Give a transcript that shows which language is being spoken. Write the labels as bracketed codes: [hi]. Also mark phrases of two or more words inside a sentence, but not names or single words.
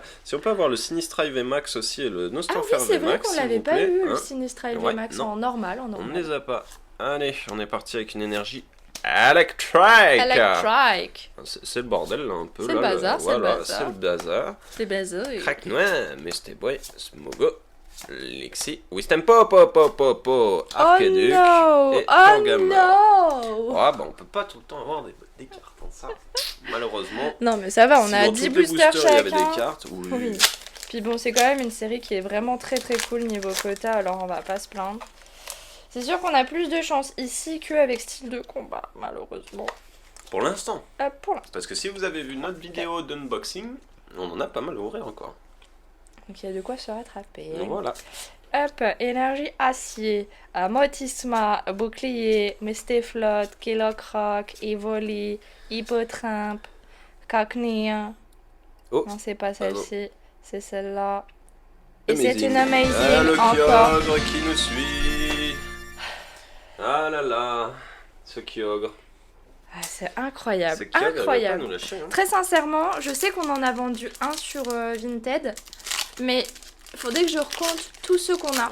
[fr] Si on peut avoir le Sinistra VMAX aussi et le Ah Nostanfer oui c'est vrai VMAX, qu'on s'il l'avait vous pas plaît, eu, hein. le Sinistra Ouais, VMAX non. en normal, On ne les a pas. Allez, on est parti avec une énergie Electric. Electric. C'est le bordel là un peu. C'est là, le bazar, c'est le voilà, bazar. c'est le bazar. C'est bazar. Crack noir, Mr. Boy, Smogo, Lexi, Wisdom Po, Arcaduc [en] Oh no! [fr] et Tangama. [en] Oh no! [fr] Ah bah on peut pas tout le temps avoir des cartes comme ça, malheureusement. Non mais ça va, on Si a dans 10 tous les boosters il y avait chacun. des cartes, oui. Oui. Puis bon, c'est quand même une série qui est vraiment très très cool niveau quota, alors on va pas se plaindre. C'est sûr qu'on a plus de chance ici qu'avec style de combat, malheureusement. Pour l'instant, Pour l'instant. parce que si vous avez vu notre vidéo d'unboxing, on en a pas mal à ouvrir encore. Donc il y a de quoi se rattraper. Donc voilà. Hop, énergie acier, Motisma, bouclier, Mistéflotte, Kilocroc, Evoli, Hippotrimpe, Cacnea. Oh. Non, c'est pas celle-ci, c'est celle-là. Et Amazing. c'est une amazing Ah, le encore. Kyogre qui nous suit. Ah là là, ce Kyogre. Ah, c'est incroyable, Ce Kyogre, elle va pas incroyable. nous lâcher, hein. Très sincèrement, je sais qu'on en a vendu un sur Vinted, mais il faudrait que je recompte tous ceux qu'on a,